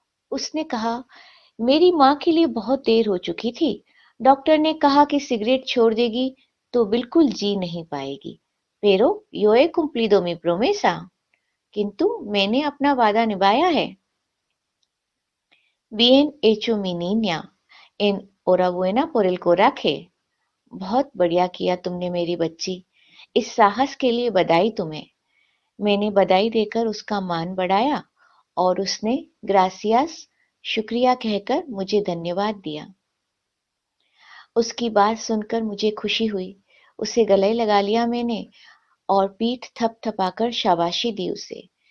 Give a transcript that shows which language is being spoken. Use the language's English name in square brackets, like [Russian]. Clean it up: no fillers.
[Hindi] उसने कहा, मेरी माँ के लिए बहुत देर हो चुकी थी। डॉक्टर ने कहा कि सिगरेट छोड़ देगी तो बिल्कुल जी नहीं पाएगी। [Spanish] Pero yo he cumplido mi promesa। [Hindi] किंतु मैंने अपना वादा निभाया है। [Spanish] Bien hecho mi niña, enhorabuena por el coraje। [Hindi] बहुत बढ़िया किया तुमने मेरी बच्ची, इस साहस के लिए बधाई तुम्हें। मैंने बधाई देकर उसका मान बढ़ाया और उसने ग्रासियास शुक्रिया कहकर मुझे धन्यवाद दिया। उसकी बात सुनकर मुझे खुशी हुई। उसे गले लगा लिया मैंने और पीठ थपथपाकर शाबाशी दी उसे।